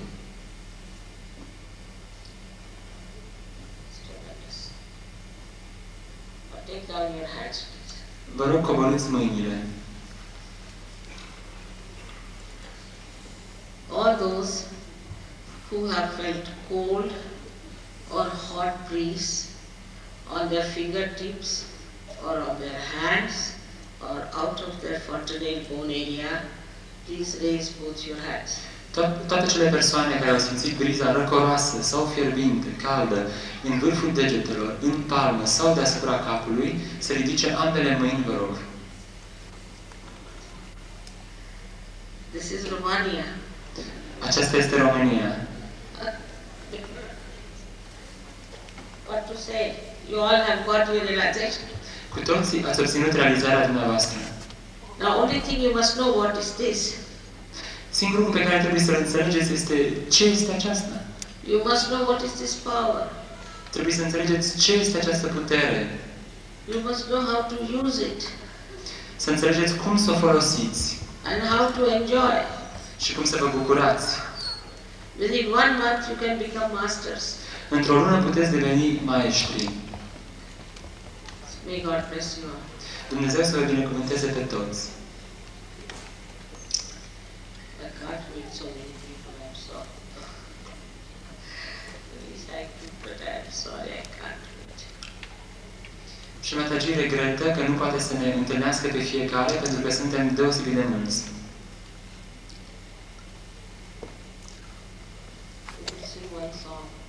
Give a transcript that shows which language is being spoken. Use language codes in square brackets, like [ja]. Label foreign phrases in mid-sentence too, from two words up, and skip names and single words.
[en] Take down your hands, please. [ro] Vă rog, coborâți mâinile. [en] All those who have felt cold or hot breeze on their fingertips or on their hands or out of their fontanel bone area, please raise both your hands. [ro] Toate cele persoane care au simțit briza răcoroasă sau fierbinte, caldă, în vârful degetelor, în palmă sau deasupra capului, să ridice ambele mâini, vă rog. [en] This is Romania. [ro] Aceasta este România. [en] What to say? You all have got your realization. [ro] Cu toții ați obținut realizarea dumneavoastră. [en] Now, only thing you must know what is this. [ro] Singurul lucru pe care trebuie să-l înțelegeți este ce este aceasta. [en] You must know what is this power. [ro] Trebuie să înțelegeți ce este această putere. [en] You must know how to use it [ro] Să înțelegeți cum să o folosiți [en] and how to enjoy. [ro] și cum să vă bucurați. [en] Within 1 month you can become masters. [ro] Într-o lună puteți deveni maestri. [en] May God bless you all. [ro] Dumnezeu să vă binecuvânteze pe toți. [en] I can't meet so many people, I'm sorry. Please, I could, but I'm sorry I can't meet. [ro] Și Mataji regretă că nu poate să ne întâlnească pe fiecare pentru că suntem deosebit de mulți. [en] We'll sing one song.